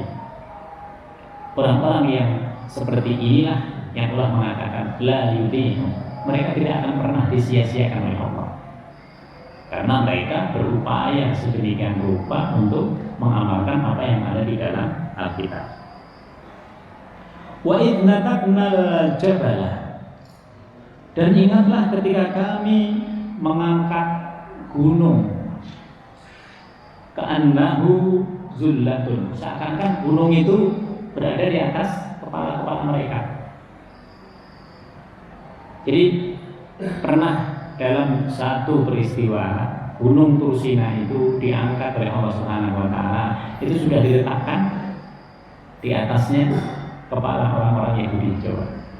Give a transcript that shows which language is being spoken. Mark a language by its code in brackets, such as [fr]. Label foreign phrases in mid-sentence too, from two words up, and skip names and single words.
[id] Orang-orang yang seperti inilah yang Allah mengatakan [ar] لا يضيع, [id] mereka tidak akan pernah disia-siakan oleh Allah, karena mereka berupaya sedemikian rupa untuk mengamalkan apa yang ada di dalam Alkitab. [ar] وإذ نتقنا الجبل, [id] dan ingatlah ketika kami mengangkat gunung, [ar] كأنه ظلة, [id] seakan-akan gunung itu berada di atas kepala-kepala mereka. Jadi pernah dalam satu peristiwa Gunung Tursina itu diangkat oleh Allah [ar] سبحانه وتعالى, [id] itu sudah diletakkan di atasnya kepala orang-orang Yahudi Jawa.